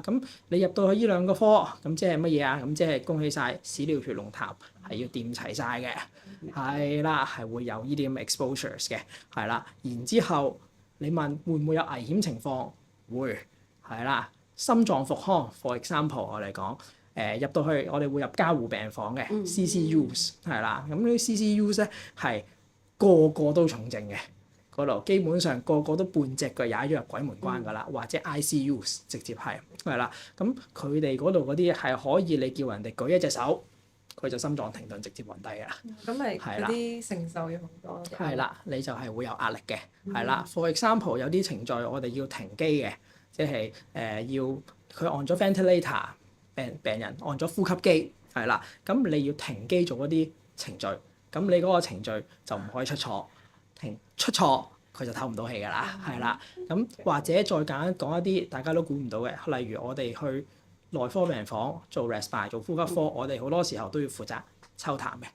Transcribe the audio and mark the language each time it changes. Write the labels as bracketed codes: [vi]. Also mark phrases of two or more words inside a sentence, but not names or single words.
[yue] 咁你入到去呢兩個科，咁即係乜嘢啊？咁即係恭喜晒，屎尿血濃痰係要掂齊晒嘅，係啦，係會有呢啲咁 exposures 嘅，係啦。然之後你問會唔會有危險情況？會，係啦。心臟復康 [en] for example [yue] 我哋講入到去，我哋會入加護病房嘅 CCUs 係啦。咁呢啲 CCUs 咧係個個都重症嘅嗰度，基本上個個都半隻腳踩咗入鬼門關㗎啦，或者 ICUs 直接係啦。咁佢哋嗰度嗰啲係可以你叫人哋舉一隻手，佢就心臟停頓直接暈低㗎啦。咁咪嗰啲承受要好多。係啦，你就係會有壓力嘅，係啦。 [en] For example [yue] 有啲程序我哋要停機嘅。即係要佢按咗 ventilator， 病人按咗呼吸機，係啦，咁你要停機做嗰啲程序，咁你嗰個程序就唔可以出錯，出錯佢就唞唔到氣㗎啦，係啦，咁或者再簡單講一啲大家都估唔到嘅，例如我哋去內科病房做 respiratory 做呼吸科，我哋好多時候都要負責抽痰嘅。